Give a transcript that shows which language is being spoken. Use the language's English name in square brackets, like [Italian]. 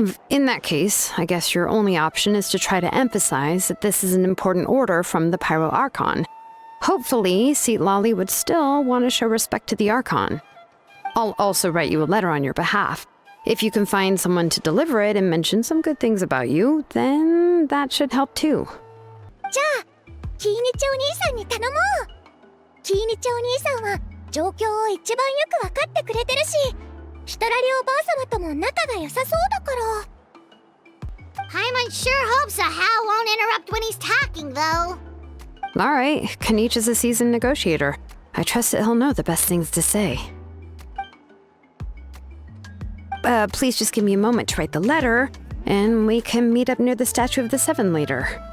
[English] In that case, I guess your only option is to try to emphasize that this is an important order from the Pyro Archon. Hopefully, Xilonen would still want to show respect to the Archon. I'll also write you a letter on your behalf. If you can find someone to deliver it and mention some good things about you, then that should help too. [Japanese] じゃあ、キーニチお兄さんに頼もう。キーニチお兄さんは状況を一番よくわかってくれてるし、シトラリおばあ様とも仲が良さそうだから。 [English] Paimon sure hopes a Hal won't interrupt when he's talking, though. All right, Kanich is a seasoned negotiator. I trust that he'll know the best things to say. Please just give me a moment to write the letter, and we can meet up near the Statue of the Seven later.